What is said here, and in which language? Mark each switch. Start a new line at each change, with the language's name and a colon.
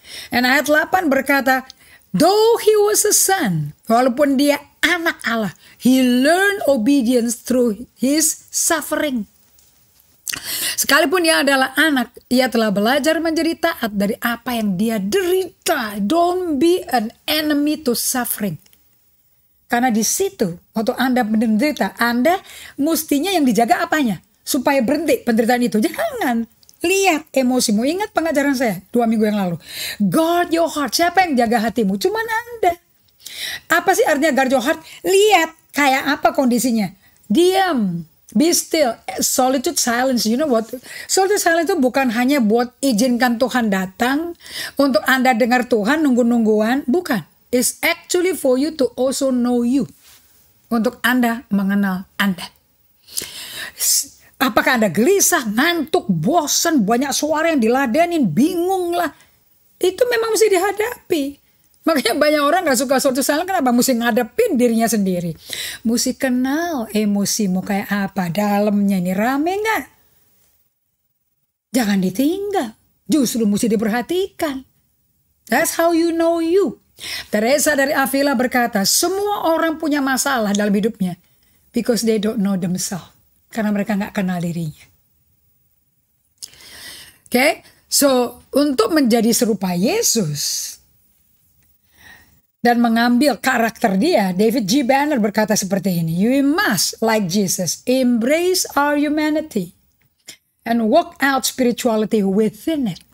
Indonesian: Dan ayat 8 berkata,
English: though he was a son,
Indonesian: walaupun dia anak Allah,
English: he learned obedience through his suffering.
Indonesian: Sekalipun dia adalah anak, ia telah belajar menjadi taat dari apa yang dia derita.
English: Don't be an enemy to suffering.
Indonesian: Karena di situ, waktu Anda menderita, Anda mestinya yang dijaga apanya? Supaya berhenti penderitaan itu. Jangan lihat emosimu. Ingat pengajaran saya 2 minggu yang lalu.
English: Guard your heart.
Indonesian: Siapa yang jaga hatimu? Cuman Anda. Apa sih artinya
English: guard your heart?
Indonesian: Lihat kayak apa kondisinya. Diam.
English: Be still.
Indonesian: Solitude, silence.
English: You know what?
Indonesian: Solitude, silence itu bukan hanya buat izinkan Tuhan datang, untuk Anda dengar Tuhan nunggu-nungguan. Bukan.
English: It's actually for you to also know you.
Indonesian: Untuk Anda mengenal Anda. Apakah Anda gelisah, ngantuk, bosan, banyak suara yang diladenin, bingung lah. Itu memang mesti dihadapi. Makanya banyak orang gak suka solitude silence. Kenapa? Mesti ngadepin dirinya sendiri. Mesti kenal emosimu kayak apa. Dalamnya ini rame gak? Jangan ditinggal. Justru mesti diperhatikan.
English: That's how you know you.
Indonesian: Teresa dari Avila berkata, semua orang punya masalah dalam hidupnya.
English: Because they don't know themselves.
Indonesian: Karena mereka gak kenal dirinya. Oke? So, untuk menjadi serupa Yesus dan mengambil karakter dia, David G. Banner berkata seperti ini.
English: You must, like Jesus, embrace our humanity and walk out spirituality within it.